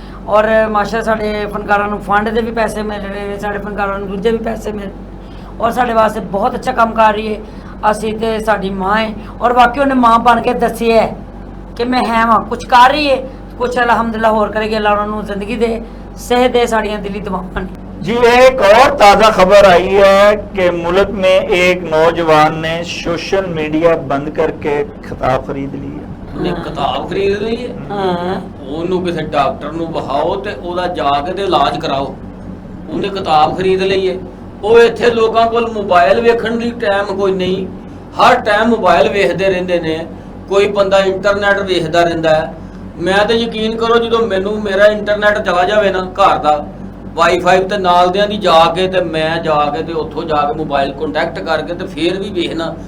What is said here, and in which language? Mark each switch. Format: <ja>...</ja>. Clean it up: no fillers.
<pa>ਔਰ ਮਾਸ਼ਾਅੱਲਾ ਸਾਡੇ ਫਨਕਾਰਾਂ ਨੂੰ ਫੰਡ ਦੇ ਵੀ ਪੈਸੇ ਮਿਲ ਰਹੇ ਨੇ, ਸਾਡੇ ਫਨਕਾਰਾਂ ਨੂੰ ਦੂਜੇ ਵੀ ਪੈਸੇ ਮਿਲ, ਔਰ ਸਾਡੇ ਵਾਸਤੇ ਬਹੁਤ ਅੱਛਾ ਕੰਮ ਕਰ ਰਹੀ ਹੈ। ਅਸੀਂ ਤੇ ਸਾਡੀ ਮਾਂ ਹੈ, ਔਰ ਵਾਕਈ ਉਹਨੇ ਮਾਂ ਬਣ ਕੇ ਦੱਸਿਆ ਹੈ ਕਿ ਮੈਂ ਹੈ ਵਾਂ, ਕੁਝ ਕਰ ਰਹੀ ਹੈ, ਕੁਝ ਅਲਹਮਦੁਲਿल्लाह ਹੋਰ ਕਰੇਗੀ। ਅੱਲਾ ਉਹਨਾਂ ਨੂੰ ਜ਼ਿੰਦਗੀ ਦੇ, ਸਿਹਤ ਦੇ, ਸਾਡੀਆਂ ਦਿਲੀ ਦੁਆਵਾਂ ਨੇ।</pa> <hi>जी, एक और ताज़ा खबर आई है कि मुल्क में एक नौजवान ने सोशल मीडिया बंद करके खिताब खरीद लिया।</hi> <pa>ਉਹਨੇ ਕਿਤਾਬ ਖਰੀਦ ਲਈ ਹੈ, ਹਾਂ ਉਹਨੂੰ ਕਿਸੇ ਡਾਕਟਰ ਨੂੰ ਵਿਖਾਓ ਤੇ ਉਹਦਾ ਜਾ ਕੇ ਤੇ ਇਲਾਜ ਕਰਾਓ। ਉਹਨੇ ਕਿਤਾਬ ਖਰੀਦ ਲਈ ਹੈ। ਉਹ ਇੱਥੇ ਲੋਕਾਂ ਕੋਲ ਮੋਬਾਈਲ ਵੇਖਣ ਦੀ ਟਾਈਮ ਕੋਈ ਨਹੀਂ, ਹਰ ਟਾਈਮ ਮੋਬਾਈਲ ਵੇਖਦੇ ਰਹਿੰਦੇ ਨੇ। ਕੋਈ ਬੰਦਾ ਇੰਟਰਨੈਟ ਵੇਖਦਾ ਰਹਿੰਦਾ ਹੈ। ਮੈਂ ਤਾਂ ਯਕੀਨ ਕਰੋ, ਜਦੋਂ ਮੈਨੂੰ ਮੇਰਾ ਇੰਟਰਨੈਟ ਚਲਾ ਜਾਵੇ ਨਾ ਘਰ ਦਾ ਵਾਈਫਾਈ ਤੇ ਨਾਲ ਦਿਆਂ ਦੀ ਜਾ ਕੇ ਤੇ ਮੈਂ ਜਾ ਕੇ ਤੇ ਉੱਥੋਂ ਜਾ ਕੇ ਮੋਬਾਈਲ ਕੰਟੈਕਟ ਕਰਕੇ ਤੇ ਫੇਰ ਵੀ ਵੇਖਣਾ।</pa>